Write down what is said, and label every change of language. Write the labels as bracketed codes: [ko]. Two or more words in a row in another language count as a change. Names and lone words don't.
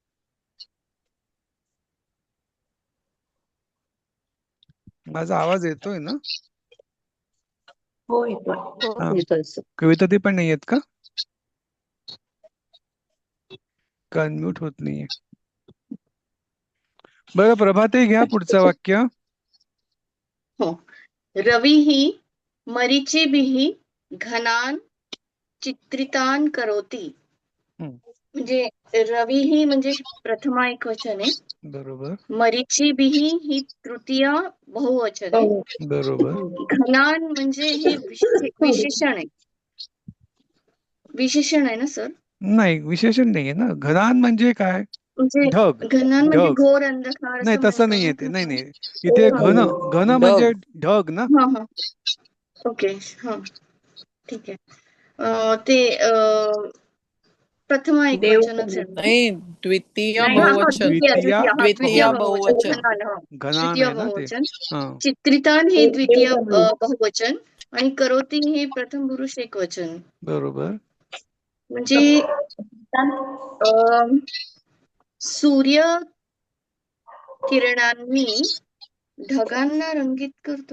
[mr] माझा आवाज येतोय ना? हो, येतोय. कविता ताई पण नाही येत का? अनम्यूट होत नाहीये. बरं, प्रभाताई, घ्या पुढचं वाक्य. हो. [sa] रविः मरीचिभिः घनान् चित्रितान् करोति. [mr] म्हणजे रविः म्हणजे प्रथमा एकवचन आहे. बरोबर. मरीचिभिः ही तृतीया बहुवचन आहे. बरोबर. घनान् म्हणजे हे विशेषण आहे. विशेषण आहे ना सर? नाही, विशेषण नाहीये ना. घनान म्हणजे काय? म्हणजे ढग घन म्हणजे ढग घोर अंधकार नाही असं तसं म्हणतो नाहीये ना ते नाही तसं. नाही इथे घन घन म्हणजे ढग ना हा हा ओके हा ठीक आहे. ते प्रथम एक वचनच आहे. नाही, द्वितीय नाही हा हा बहुवचन. द्वितीय द्वितीया द्वितीय हा द्वितीय बहुवचन बहुवचन. घन आलं हा घनान द्वितीय आहे ना ते बहुवचन. हा चित्रितान हे द्वितीय बहुवचन आणि करोती हे प्रथम पुरुष एकवचन. बरोबर म्हणजे अं, सूर्य किरणांनी ढगांना रंगीत करतो.